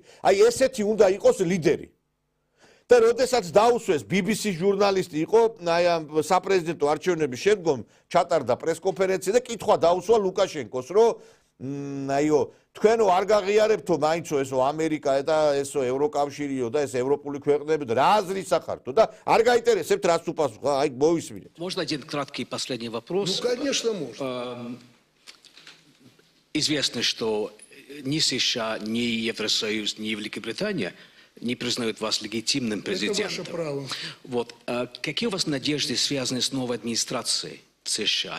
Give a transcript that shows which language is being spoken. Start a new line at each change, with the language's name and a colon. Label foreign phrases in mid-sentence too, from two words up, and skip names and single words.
Georgian: აი ესეთი უნდა იყოს ლიდერი. და როდესაც დაუსვეს BBC ჟურნალისტი იყო, აი ამ საპრეზიდენტო არჩევნების შემდგომ ჩატარდა პრესკონფერენცია და კითხვა დაუსვა ლუკაშენკოს, რომ აიო, თქვენო არ გაღიარებთო მაინცო ესო ამერიკა და ესო ევროკავშირიო და ეს ევროპული ქვეყნები და რა აზრის ახართო და არ გაინტერესებთ რას უპასუხა, აი მოვისმინეთ.
Russian: Можно один краткий последний вопрос? Ну, конечно, можно. Известно, что ни США, ни Евросоюз, ни Великобритания не признают вас легитимным президентом. Это ваше право. Вот. Какие у вас надежды, связанные с новой администрацией США?